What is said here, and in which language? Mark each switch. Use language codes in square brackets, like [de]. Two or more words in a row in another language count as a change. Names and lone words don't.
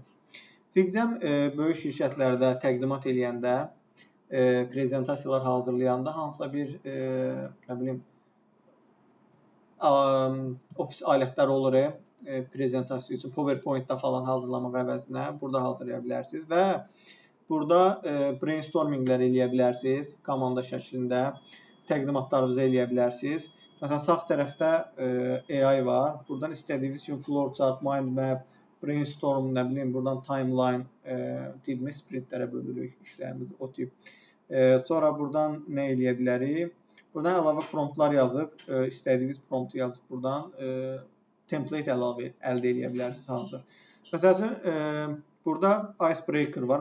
[az] Figma böyük şirkətlərdə təqdimat eləyəndə, prezentasiyalar hazırlayanda, hansısa bir nə bilim ofis alətləri olur, prezentasiya üçün PowerPoint-da falan hazırlamaq əvəzinə burada hazırlaya bilərsiniz və burada brainstorminglər eləyə bilərsiniz komanda şəklində, təqdimatlarınızı eləyə bilərsiniz. Məsələn, sağ tərəfdə AI var. Buradan istədiyiniz kimi [en] flowchart, mind map, brainstorm, [az] nə bilim, buradan timeline, dediyimiz sprintlərə bölürük işlərimizi, o tip. Sonra buradan nə eləyə bilərik? Buradan əlavə promptlar yazıb, istədiyiniz promptu yazıb buradan template əlavə əldə edə bilərsiniz hansı. Məsələn, burada icebreaker var.